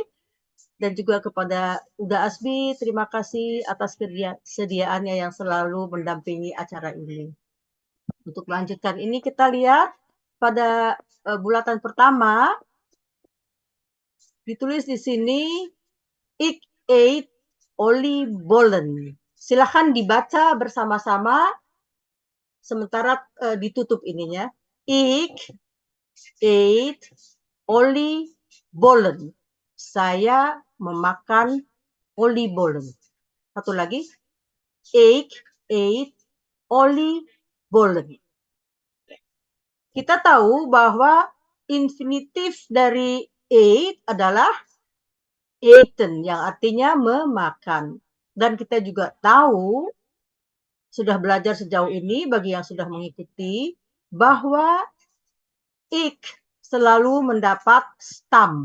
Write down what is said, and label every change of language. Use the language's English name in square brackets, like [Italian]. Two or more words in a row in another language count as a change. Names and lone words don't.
[Indonesian] Dan juga kepada Uda Asbi, terima kasih atas kesediaannya yang selalu mendampingi acara ini. Untuk melanjutkan ini kita lihat pada bulatan pertama ditulis di sini [Dutch] Ik eet oliebollen. [Indonesian] Silahkan dibaca bersama-sama sementara ditutup ininya. [Dutch] Ik eet oliebollen. [Indonesian] Saya memakan oliebollen. Satu lagi, [Dutch] ik eet oliebollen. [Indonesian] Kita tahu bahwa infinitif dari eat adalah eten, yang artinya memakan. Dan kita juga tahu, sudah belajar sejauh ini bagi yang sudah mengikuti, bahwa ik selalu mendapat stam.